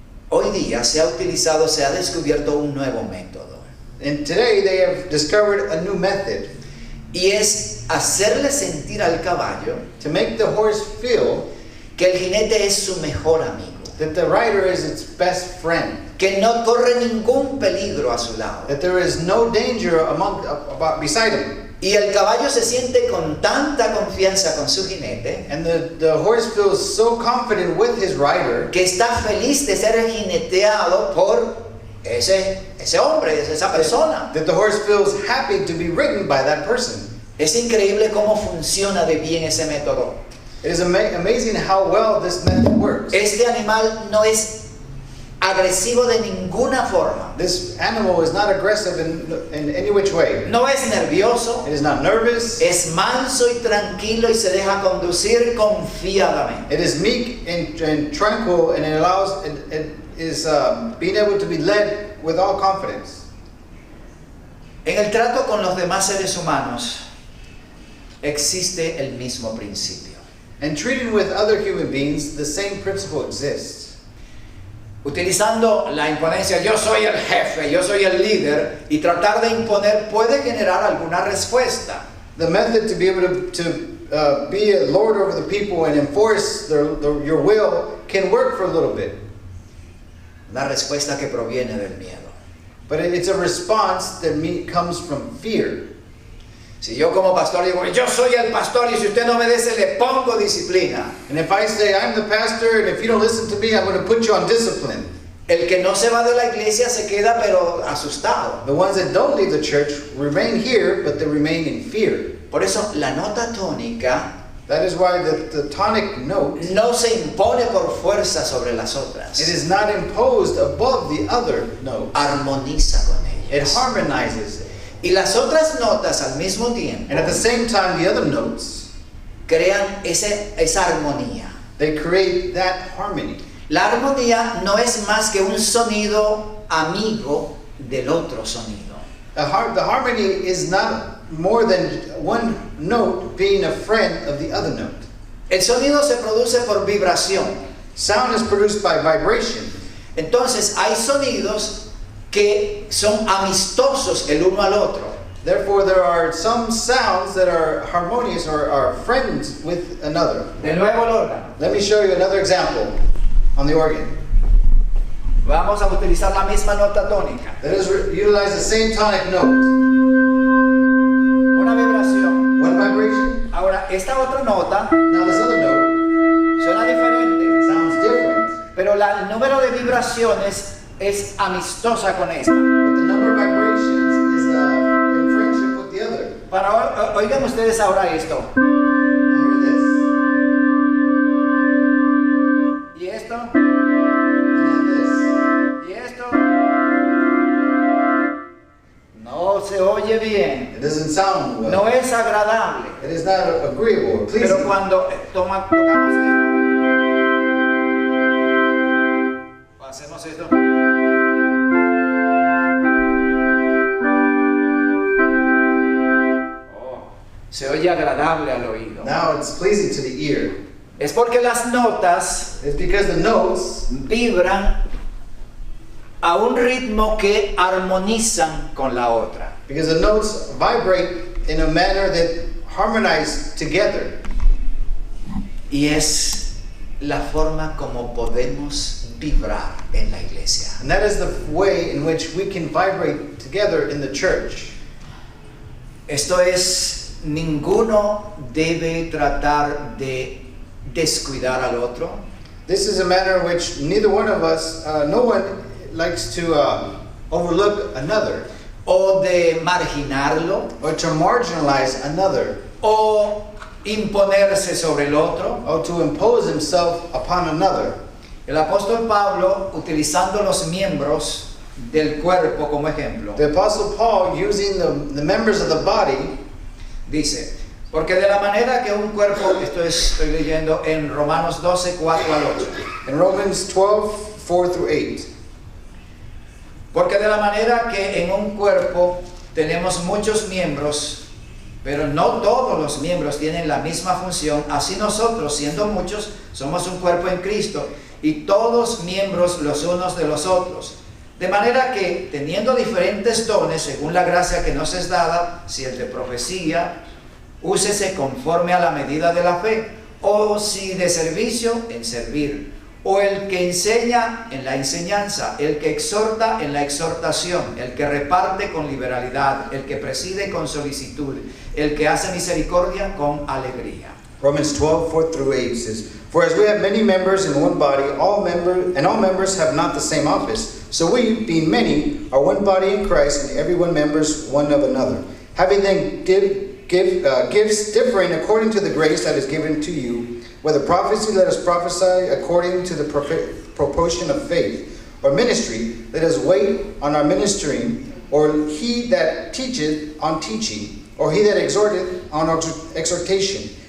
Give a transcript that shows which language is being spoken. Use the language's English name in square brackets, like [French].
[Spanish] hoy día se ha descubierto un nuevo método. [English] And today they have discovered a new method [Spanish] Y es hacerle sentir al caballo [English] to make the horse feel [Spanish] que el jinete es su mejor amigo, [English] that the rider is its best friend, [Spanish] que no corre ningún peligro a su lado. [English] that there is no danger beside him. [Spanish] Y el caballo se siente con tanta confianza con su jinete [English] And the horse feels so confident with his rider [Spanish] que está feliz de ser jineteado por ese hombre, esa persona. [English] that the horse feels happy to be ridden by that person. [Spanish] Es increíble cómo funciona de bien ese método. [English] It is amazing how well this method works. [Spanish] Este animal no es agresivo de ninguna forma. [English] This animal is not aggressive in any which way. [Spanish] No es nervioso, [English] It is not nervous. [Spanish] es manso y tranquilo y se deja conducir confiadamente. [English] It is meek and tranquil, and it is being able to be led with all confidence. [Spanish] En el trato con los demás seres humanos existe el mismo principio. [English] And treating with other human beings, the same principle exists. [Spanish] Utilizando la imponencia, yo soy el jefe, yo soy el líder, y tratar de imponer puede generar alguna respuesta. [English] The method to be able to be a lord over the people and enforce your will can work for a little bit. [Spanish] La respuesta que proviene del miedo. [English] But it's a response that comes from fear. [Spanish] Si yo como pastor digo, yo soy el pastor y si usted no obedece le pongo disciplina. [English] And if I say I'm the pastor and if you don't listen to me, I'm going to put you on discipline. [Spanish] El que no se va de la iglesia se queda pero asustado. [English] The ones that don't leave the church remain here, but they remain in fear. [Spanish] Por eso la nota tónica [English] That is why the tonic note, [Spanish] no se impone por fuerza sobre las otras. [English] it is not imposed above the other notes. [Spanish] Armoniza con [English] It [Spanish] ellas. [English] harmonizes it. [Spanish] Y las otras notas al mismo tiempo [English] And at the same time, the other notes, [Spanish] crean esa armonía. [English] they create that harmony. [Spanish] La armonía no es más que un sonido amigo del otro sonido. [English] The harmony is not more than one note being a friend of the other note. [Spanish] El sonido se produce por vibración. [English] Sound is produced by vibration. [Spanish] Entonces hay sonidos que son amistosos el uno al otro. [English] Therefore, there are some sounds that are harmonious or are friends with another. [Spanish] De nuevo el órgano. [English] Let me show you another example on the organ. [Spanish] Vamos a utilizar la misma nota tónica. [English] That is, utilize the same tonic note. [Spanish] Una vibración. [English] One vibration. [Spanish] Ahora, esta otra nota [English] Now this other note [Spanish] suena diferente, [English] sounds different, [Spanish] pero el número de vibraciones es amistosa con esta. [English] but the number of vibrations is in friendship with the other. [Spanish] Oigan ustedes ahora esto. [English] Hear this. [Spanish] Y esto. [English] And then [Spanish] Y esto. No se oye bien. [English] this. It doesn't sound well. [Spanish] No es agradable. [English] It is not agreeable or pleasing. [Spanish] Pero cuando tocamos esto. O hacemos esto. Se oye agradable al oído. [English] Now it's pleasing to the ear. [Spanish] Es porque las notas [English] It's because the notes [Spanish] vibran a un ritmo que armonizan con la otra. [English] because the notes vibrate in a manner that harmonize together. [Spanish] Y es la forma como podemos vibrar en la iglesia. [English] And that is the way in which we can vibrate together in the church. [Spanish] Esto es, ninguno debe tratar de descuidar al otro. [English] This is a manner in which neither one of us, no one likes to overlook another [Spanish] O de marginarlo, [English] or to marginalize another [Spanish] o imponerse sobre el otro. [English] or to impose himself upon another. [Spanish] El apóstol Pablo, utilizando los miembros del cuerpo como ejemplo, [English] The Apostle Paul, using the members of the body, [Spanish] dice, porque de la manera que un cuerpo, estoy leyendo en Romanos 12, 4 al 8, [English] in Romans 12, 4 through 8. [Spanish] porque de la manera que en un cuerpo tenemos muchos miembros, pero no todos los miembros tienen la misma función, así nosotros, siendo muchos, somos un cuerpo en Cristo, y todos miembros los unos de los otros. De manera que, teniendo diferentes dones según la gracia que nos es dada, si el de profecía, úsese conforme a la medida de la fe, o si de servicio, en servir, o el que enseña en la enseñanza, el que exhorta en la exhortación, el que reparte con liberalidad, el que preside con solicitud, el que hace misericordia con alegría. [English] Romans 12, 4 through 8 says, "For as we have many members in one body, all members have not the same office, so we, being many, are one body in Christ, and every one members one of another. Having then gifts differing according to the grace that is given to you, whether prophecy, let us prophesy according to the proportion of faith, or ministry, let us wait on our ministering, or he that teacheth on teaching, or he that exhorteth on exhortation.